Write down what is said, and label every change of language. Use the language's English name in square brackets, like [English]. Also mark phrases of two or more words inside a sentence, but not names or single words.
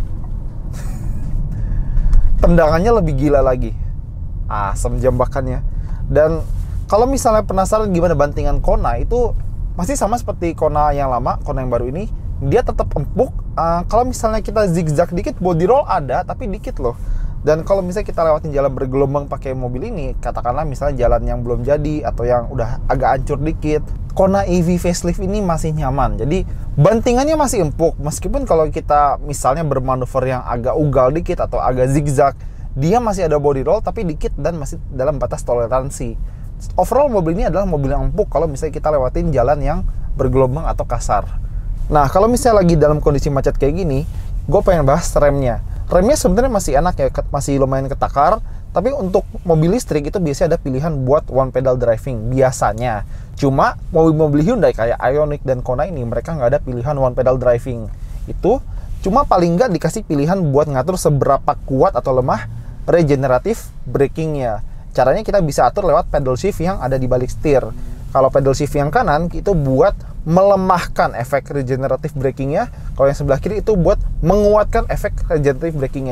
[Indonesian] Tendangannya lebih gila lagi, asem jambakannya. Dan kalau misalnya penasaran gimana bantingan Kona, itu masih sama seperti Kona yang lama, Kona yang baru ini. Dia tetap empuk. Kalau misalnya kita zigzag dikit, [English] body roll [Indonesian] ada, tapi dikit loh. Dan kalau misalnya kita lewatin jalan bergelombang pakai mobil ini, katakanlah misalnya jalan yang belum jadi atau yang udah agak hancur dikit, Kona EV facelift ini masih nyaman. Jadi bantingannya masih empuk, meskipun kalau kita misalnya bermanuver yang agak ugal dikit atau agak zigzag, dia masih ada [English] body roll [Indonesian] tapi dikit dan masih dalam batas toleransi. Overall mobil ini adalah mobil yang empuk kalau misalnya kita lewatin jalan yang bergelombang atau kasar. Nah, kalau misalnya lagi dalam kondisi macet kayak gini, gue pengen bahas remnya. Remnya sebenarnya masih enak ya, masih lumayan ketakar. Tapi untuk mobil listrik itu biasanya ada pilihan buat [English] one pedal driving [Indonesian] biasanya. Cuma mobil-mobil Hyundai kayak Ioniq dan Kona ini, mereka nggak ada pilihan [English] one pedal driving. [Indonesian] Itu cuma paling nggak dikasih pilihan buat ngatur seberapa kuat atau lemah regeneratif brakingnya. Caranya kita bisa atur lewat [English] pedal shift [Indonesian] yang ada di balik setir. Kalau [English] pedal shift [Indonesian] yang kanan itu buat melemahkan efek regeneratif brakingnya. Kalau yang sebelah kiri itu buat menguatkan efek regeneratif brakingnya.